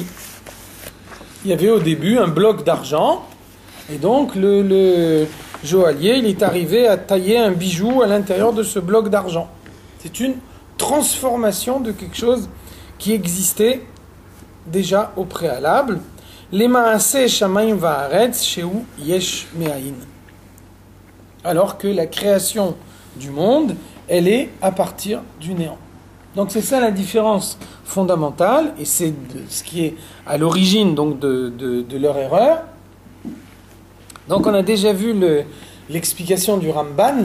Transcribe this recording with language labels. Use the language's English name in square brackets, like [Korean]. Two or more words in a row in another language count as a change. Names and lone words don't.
[French] Il y avait au début un bloc d'argent, et donc le joaillier, il est arrivé à tailler un bijou à l'intérieur de ce bloc d'argent. C'est une transformation de quelque chose qui existait déjà au préalable. [Hebrew] Les מעשה שמים וארץ שהוא יש מאין. [French] Alors que la création du monde, elle est à partir du néant. Donc c'est ça la différence fondamentale, et c'est ce qui est à l'origine donc de leur erreur. Donc on a déjà vu l'explication du Ramban.